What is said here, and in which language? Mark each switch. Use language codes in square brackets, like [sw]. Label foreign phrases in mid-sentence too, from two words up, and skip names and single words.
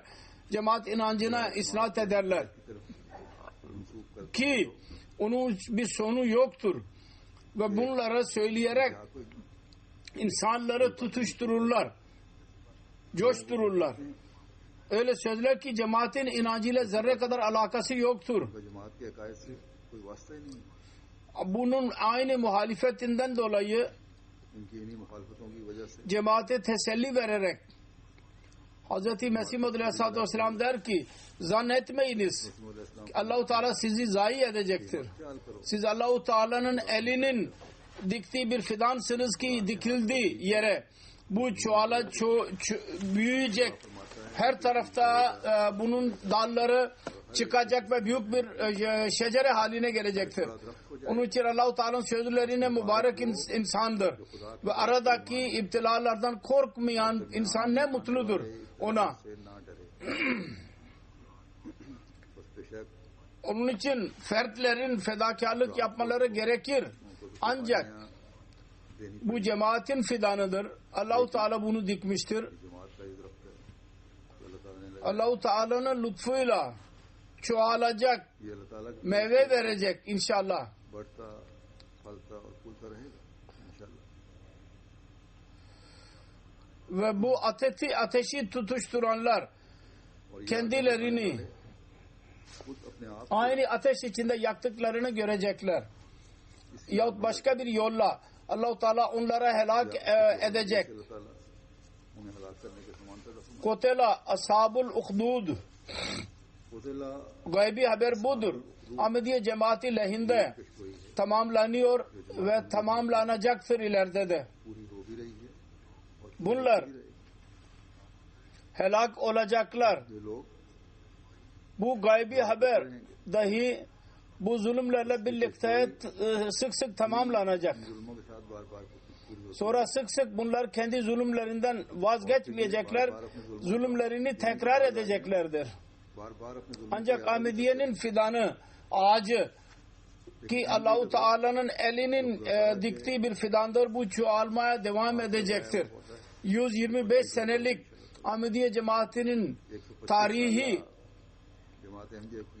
[tr] Cemaat inancına isnat ederler ki onun bir sonu yoktur ve bunları söyleyerek insanları tutuştururlar, coştururlar. Öyle sözler ki cemaatin inancıyla zerre kadar alakası yoktur. [ur] جماعت کے عقائد سے کوئی واسطہ ہی نہیں [tr] Bunun aynı muhalefetinden dolayı [ur] ان کی انہی مخالفتوں کی وجہ سے [tr] cemaate teselli vererek Hz. Mesih Maud Aleyhisselatü Vesselam der ki zannetmeyiniz Allah-u Teala sizi zayi edecektir. [ur] خیال کرو [tr] Siz Allah-u Teala'nın elinin diktiği bir fidansınız ki dikildi yere. Bu büyüyecek. Her tarafta bunun dalları çıkacak ve büyük bir şecere haline gelecektir. Onun için Allah-u Teala'nın sözlerine mübarek insandır. Ve aradaki iptilalardan korkmayan insan ne mutludur ona. [ur] سے نہ ڈرے بس بے شک [tr] Onun için fertlerin fedakarlık yapmaları gerekir. Ancak [ur] देनी [tr] bu cemaatin fidanıdır. Allah-u Teala bunu dikmiştir. [ur] جماعت کا یہ درخت ہے اللہ تعالیٰ نے [tr] Allah-u Teala'nın lütfuyla çoğalacak, [ur] یہ اللہ تعالیٰ کا [tr] meyve verecek inşallah. [ur] بڑھتا پھلتا اور پھولتا رہے گا ان شاء اللہ [tr] Ve bu ateşi tutuşturanlar [ur] اور یہ [tr] kendilerini [ur] خود اپنے آپ [tr] aynı ateş içinde yaktıklarını görecekler. Yahut başka bir yolla Allah-u Teala onlara helak edecek. [ur] اللہ تعالیٰ انہیں ہلاک کرنے کے سمانتر رسول [ar] قتل أصحاب الأخدود. फुज़िला [tr] Gaybi haber budur. Ahmediye cemaati lehinde [ur] پیشگوئی ہے [tr] tamamlanıyor ve tamamlanacaktır ileride de. [ur] پوری ہو بھی رہی ہے اور [tr] Bunlar helak olacaklar. [ur] یہ لوگ [tr] Bu gaybi haber dahi bu zulümlerle birlikte sık sık tamamlanacak. [ur] ظلموں کے ساتھ بار بار پوری ہو [tr] Sonra sık sık bunlar kendi zulümlerinden vazgeçmeyecekler. Zulümlerini tekrar edeceklerdir. [ur] بار بار اپنے ظلم [tr] Ancak Ahmediye'nin fidanı, ağacı ki Allah-u Teala'nın elinin diktiği bir fidandır. Bu çoğalmaya devam edecektir. 125 senelik Ahmediye cemaatinin tarihi [ur] جماعت احمدیہ کی